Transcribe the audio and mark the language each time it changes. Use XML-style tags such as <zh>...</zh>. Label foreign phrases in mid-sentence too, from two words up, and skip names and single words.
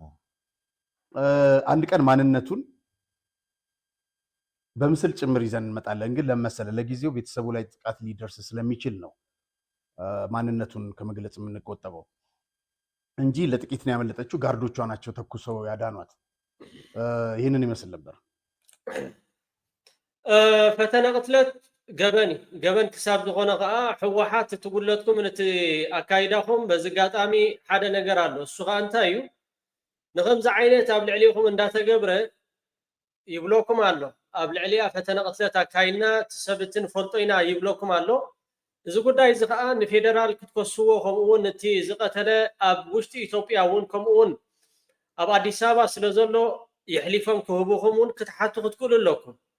<am>አንድ ቀን ማንነቱን በምስል ጭምር ይዘን እንመጣለን። ግን ለመሰለ ለጊዜው ቤተሰቡ ላይ ጥቃት ሊደርስ ስለሚችል ነው ማንነቱን ከመግለጽ የምንቆጠበው እንጂ ለጥቂት ነው ያመለጠችው። ጋርዶቿ ናቸው ተኩሰው ያዳኗት። ይህንን ይመስል ነበር</am> <ti>ፈተነ ቅትለት ገበን ክሳብ ዝኾነ ከዓ ሕወሓት ትጉለትኩም ነቲ ኣካይዳኹም በዚ ጋጣሚ ሓደ ነገር ኣሎ። እሱ ከዓ እንታይ እዩ ንከምዚ ዓይነት ኣብ ልዕሊኹም እንዳተገብረ ይብለኩም ኣሎ። ኣብ ልዕሊኣ ፈተነ ቅትለት ኣካይድና ትሰብትን ፈልጦ ኢና ይብለኩም ኣሎ። እዚ ጉዳይ እዚ ከዓ ንፌደራል ክትከስዎ ከምኡውን እቲ ዝቀተለ ኣብ ውሽጢ ኢትዮጵያ እውን ከምኡውን ኣብ ኣዲስ ኣበባ ስለ ዘሎ ይሕሊፎም ክህቡኹም እውን ክትሓቱ ክትክእሉ ኣለኩም</ti>